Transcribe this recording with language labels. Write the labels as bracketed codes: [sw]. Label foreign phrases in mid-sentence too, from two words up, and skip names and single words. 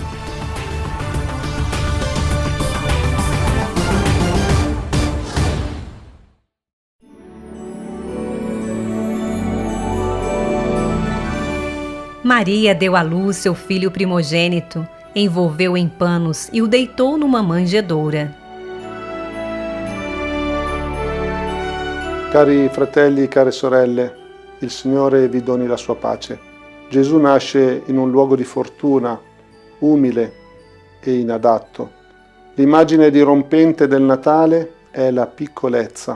[pt] Maria deu à luz seu filho primogênito, envolveu em panos e o deitou numa manjedoura. [it] Cari fratelli e care sorelle, il Signore vi doni la sua pace. Gesù nasce in un luogo di fortuna, umile e inadatto. L'immagine dirompente del Natale è la piccolezza.